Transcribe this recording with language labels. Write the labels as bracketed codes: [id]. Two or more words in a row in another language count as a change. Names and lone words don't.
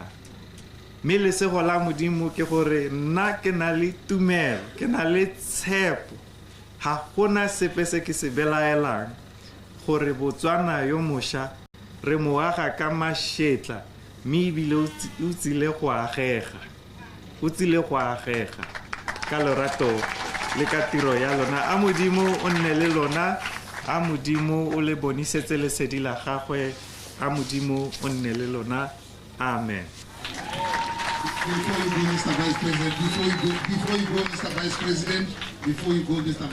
[tn] Mme lesego la Modimo ke gore nna ke na le tumelo, ke na le tshepo, ga gona sepe se ke se belaelang gore Botswana yo mošwa re mo aga ka mašetla, mme ebile o tsile go agega. O tsile go agega ka lorato le ka tiro ya lona. A Modimo o nne le lona, a Modimo o le bonisetse lesedi la gagwe, a Modimo o nne le lona. Amen. [en] Before you go, Mr. Vice President, before you go, Mr.